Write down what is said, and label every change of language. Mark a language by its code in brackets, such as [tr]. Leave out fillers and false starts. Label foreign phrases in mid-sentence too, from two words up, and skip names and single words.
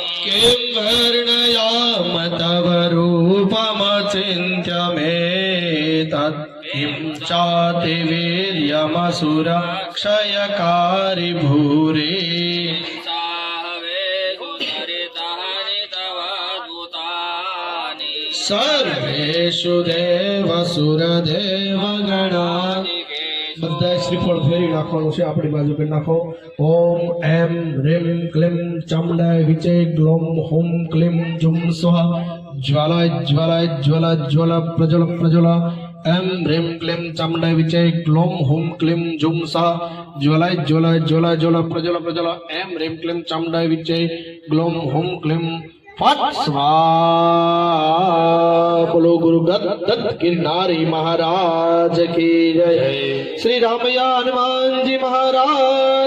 [sa] किं वर्णयाम तव रूपमचिन्त्य मे तत् किं चाति वीर्यमसुर क्षयकारि भूरि सर्वेषु देवसुरदेव गणा. [gu] બધા શ્રીફળ ફેરી નાખવાનું છે. આપણી બાજુ કરી નાખો. [sa] ઓમ એમ રીમ ક્લીમ ચામુંડાય વિચે ગ્લોમ હોમ ક્લીમ જુમ સ્વાહા જ્વાલાય જ્વાલાય જ્વલા જ્વલા પ્રજ્વલ પ્રજ્વલ એમ રીમ ક્લીમ ચામુંડાય વિચે ગ્લોમ હોમ ક્લીમ જુમ સ્વાહા જ્વલાય જ્વલાય જ્વલા જ્વલા પ્રજ્વલ પ્રજ્વલ એમ રીમ ક્લીમ ચામુંડાય વિચે ગ્લોમ હોમ ક્લીમ ફટ સ્વાહા. [gu] બોલો ગુરુ દત્ત [hi] गिरनारी महाराज की जय. श्री रामया हनुमान जी महाराज